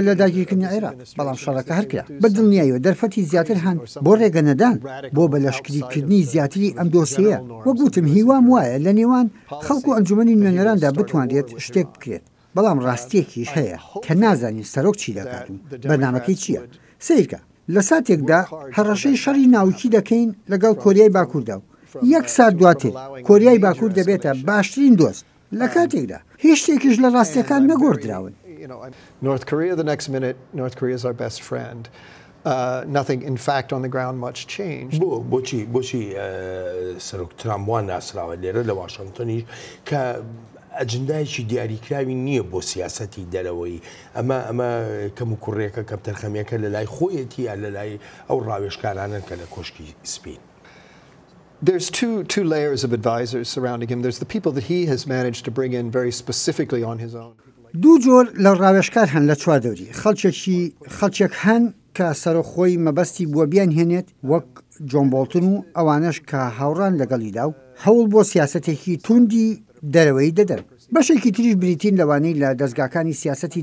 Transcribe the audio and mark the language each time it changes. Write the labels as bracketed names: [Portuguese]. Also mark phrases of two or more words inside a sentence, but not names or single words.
[Central Kurdish] لە داگیرکردنی عێراق بەڵام شەڕەکە هەرکرا بەدڵنیاییەوە دەرفەتی زیاتر هەن بۆ ڕێگەنەدان بۆ بەلەشکریکردنی زیاتری ئەم دۆسیەیە وەگوتم هیوام وایە لە نێوان خەڵکو ئەنجومەنی نوێنەراندا بتوانێت شتێک بکرێت بەڵام ڕاستیەکیش هەیە کە نازانین سەرۆک چی دەکات و بەرنامەکەی چییە سیرکە لە ساتێکدا هەڕەشەی شەڕی ناوکی دەکەین لەگەڵ کۆریای باکووردا و 1 سات دواتر کۆریای باکوور دەبێتە باشترین دۆست لە کاتێکدا هیچ شتێکیش لە ڕاستیەکان نەگۆڕدراون [English] North Korea the next minute North Korea is our best friend nothing in fact on the ground much changed [Central Kurdish] بۆچی سەرۆک تراموان ناسراوە لێرە لە واشنگتنیش کە ئەجندایکی دیاریکراوی نییە بۆ سیاسەتی دەرەوەی ئەمە کەم و کوڕێکە کەم تەرخەمیەکە لە لای خۆیەتی یا لە لای ئەو ڕاوێژکارانن کە لە کۆشکی سپین [English] There's two layers of advisors surrounding him. There's the people that he has managed to bring in very specifically on his own. [Central Kurdish] دوو جۆر لە ڕاوێژکار هەن لە چوار دەوری خەڵکێک هەن کە سەرۆخۆی مەبەستی بووە بیان هێنێت وەک جۆن بۆڵتن و ئەوانش کە هاوڕان لەگەڵیدا و هەوڵ بۆ سیاسەتێکی توندی دەرەوەی دەدەن بەشێکی تریش بریتین لەوانەی لە دەستگاکانی سیاسەتی